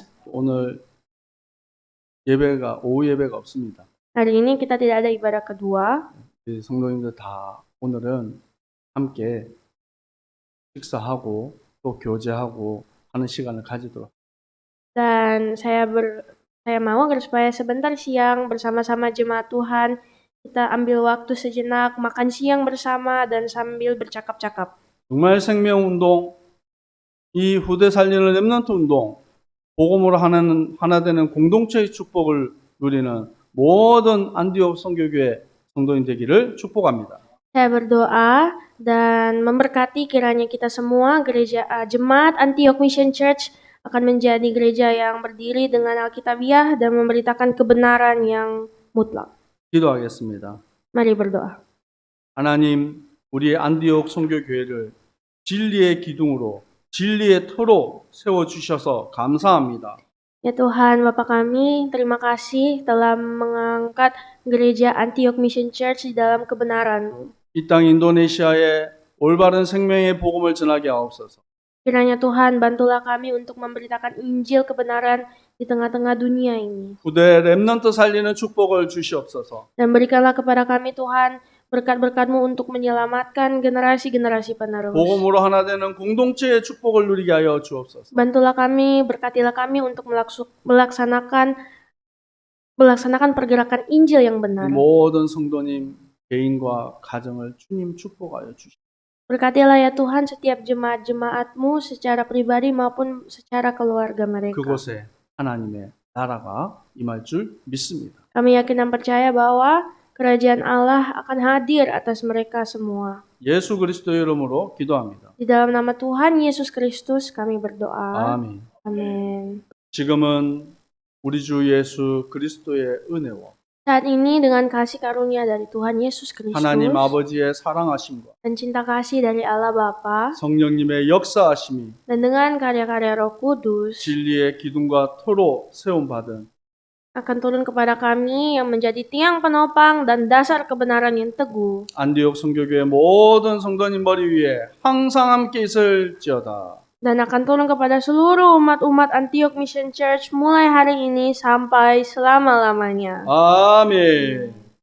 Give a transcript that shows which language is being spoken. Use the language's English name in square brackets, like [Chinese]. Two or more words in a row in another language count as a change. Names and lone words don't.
[Korean] 오늘 오후 예배가 없습니다. [Indonesian] Hari ini kita tidak ada ibadah kedua. [Korean] 성도님들 다 오늘은 함께 식사하고 또 교제하고 하는 시간을 가지도록. [Indonesian] Dan saya mau agar supaya sebentar siang bersama-sama jemaat Tuhan kita ambil waktu sejenak makan siang bersama dan sambil bercakap-cakap. [Korean] 정말 생명운동, 이 후대 살리는 렘넌트 운동, 복음으로 하나 되는 공동체의 축복을 누리는 모든 안디옥 선교교회 성도인 되기를 축복합니다. [Indonesian] Saya berdoa dan memberkati kiranya kita semua jemaat Antioch Mission Church akan menjadi gereja yang berdiri dengan Alkitabiah dan memberitakan kebenaran yang mutlak. [Korean] 기도하겠습니다. [Indonesian] Mari berdoa. [Korean] 하나님, 우리의 안디옥 선교교회를 진리의 기둥으로, 진리의 터로 세워주셔서 감사합니다. [Indonesian] Ya Tuhan, Bapa kami, terima kasih telah mengangkat gereja Antioch Mission Church di dalam kebenaran. [Korean] 이 땅 인도네시아에 올바른 생명의 복음을 전하게 하옵소서. [Indonesian] Kiranya Tuhan, bantulah kami untuk memberitakan Injil kebenaran di tengah-tengah dunia ini. [Korean] 후대 렘넌트 살리는 축복을 주시옵소서. [Indonesian] Dan berikanlah kepada kami Tuhan, berkat-berkat-Mu untuk menyelamatkan generasi-generasi penerus. [Korean] 복음으로 하나 되는 공동체의 축복을 누리게 하여 주옵소서. [Indonesian] Bantulah kami, berkatilah kami untuk melaksanakan pergerakan Injil yang benar. [Korean] 모든 성도님 개인과 가정을 주님 축복하여 주시옵소서. [Indonesian] Berkatilah ya Tuhan setiap jemaat-jemaat-Mu secara pribadi maupun secara keluarga mereka. [Korean] 그곳에 하나님의 나라가 임할 줄 믿습니다. [Indonesian] Kami yakin dan percaya bahwa kerajaan Allah akan hadir atas mereka semua. [Korean] 예수 그리스도의 이름으로 기도합니다. [Indonesian] Di dalam nama Tuhan Yesus Kristus kami berdoa. [Korean] 아멘. [Indonesian] Amin. [Korean] 지금은 우리 주 예수 그리스도의 은혜와 [Indonesian] Saat ini dengan kasih karunia dari Tuhan Yesus Kristus [Korean] 하나님 아버지의 사랑하심과 [Indonesian] dan cinta kasih dari Allah Bapa [Korean] 성령님의 역사하심이 [Indonesian] dan dengan karya-karya Roh Kudus [Korean] 진리의 기둥과 터로 세움받은 [Indonesian] akan turun kepada kami yang menjadi tiang penopang dan dasar kebenaran yang teguh. [Korean] 안디옥 성교교회 모든 성도님 머리 위에 항상 함께 있을지어다. [Indonesian] Dan akan turun kepada seluruh umat-umat Antioch Mission Church mulai hari ini sampai selama-lamanya. [Korean] 아멘.